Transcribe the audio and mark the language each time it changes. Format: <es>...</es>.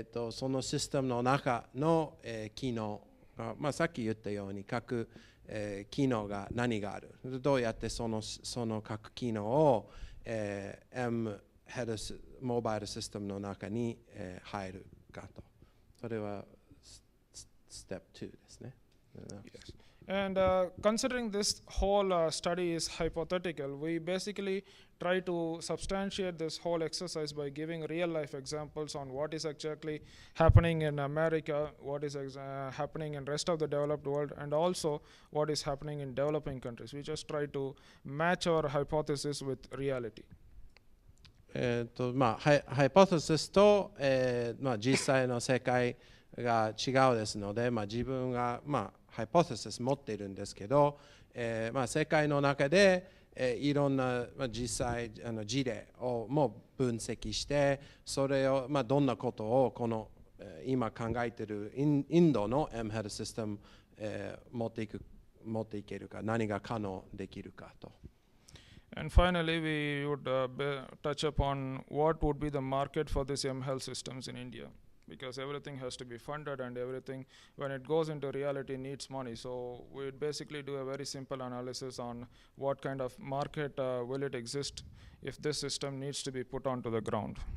<ja>そのシステムの中の、機能が、さっき言ったように各、機能が何がある、どうやってその各機能を、M ヘルスモバイルシステムの中に、入るかと。それはステップ2ですね。</ja> <en>Yes. And considering this whole study is hypothetical, we basically try to substantiate this whole exercise by giving real life examples on what is exactly happening in America, what is happening in rest of the developed world, and also what is happening in developing countries. We just try to match our hypothesis with reality.</en> <ja>ハイポテシスと、実際の世界が違うですので、自分が、ハイポテシス持っているんですけど、世界の中で、いろんな、実際事例をも分析して、それを、どんなことをこの、今考えているインドの M ヘルスシステム、持っていけるか、何が可能できるかと。</ja> <en>And finally, we would touch upon what would be the market for these M-health systems in India, because everything has to be funded and everything, when it goes into reality, needs money. So we would basically do a very simple analysis on what kind of market will it exist if this system needs to be put onto the ground.</en>